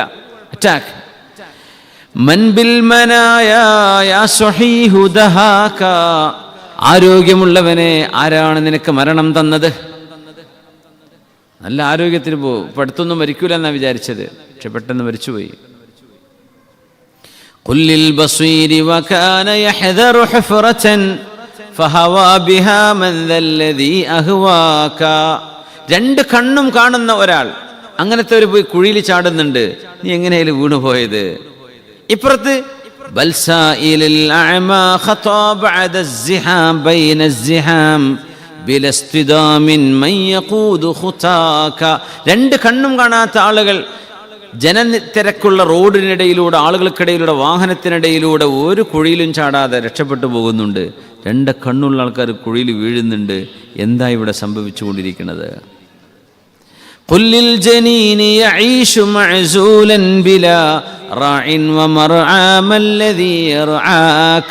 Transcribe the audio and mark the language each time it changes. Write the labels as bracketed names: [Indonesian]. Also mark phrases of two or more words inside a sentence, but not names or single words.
[Malayalam] അറ്റാക്ക് ആരോഗ്യമുള്ളവനെ ആരാണ് നിനക്ക് മരണം തന്നത്? നല്ല ആരോഗ്യത്തിന് പോകും, ഇപ്പം അടുത്തൊന്നും മരിക്കൂല എന്നാ വിചാരിച്ചത്, പക്ഷെ പെട്ടെന്ന് മരിച്ചുപോയി. [Arabic] قل للبصير وكان يحذر حفرة فهوى بها من ذا الذي أهواك. [Malayalam] 2 കണ്ണും കാണുന്ന ഒരാൾ, അങ്ങനത്തെ ഒരു പോയി കുഴിയിൽ ചാടുന്നുണ്ട്, നീ എങ്ങനെയാലും വീണുപോയത്? ഇപ്പുറത്ത് [Arabic] بل سائل الأعمى خطى بعد الزحام بين الزحام بلا اصطدام من يقود خطاك. [Malayalam] 2 കണ്ണും കാണാത്ത ആളുകൾ ജനത്തിരക്കുള്ള റോഡിനിടയിലൂടെ, ആളുകൾക്കിടയിലൂടെ, വാഹനത്തിനിടയിലൂടെ ഒരു കുഴിയിലും ചാടാതെ രക്ഷപ്പെട്ടു പോകുന്നുണ്ട്. 2 കണ്ണുള്ള ആൾക്കാർ കുഴിയിൽ വീഴുന്നുണ്ട്. എന്താ ഇവിടെ സംഭവിച്ചുകൊണ്ടിരിക്കുന്നത്? [Arabic] قل للجنين يعيش معزولا بلا راع ومرعى ما الذي يرعاك.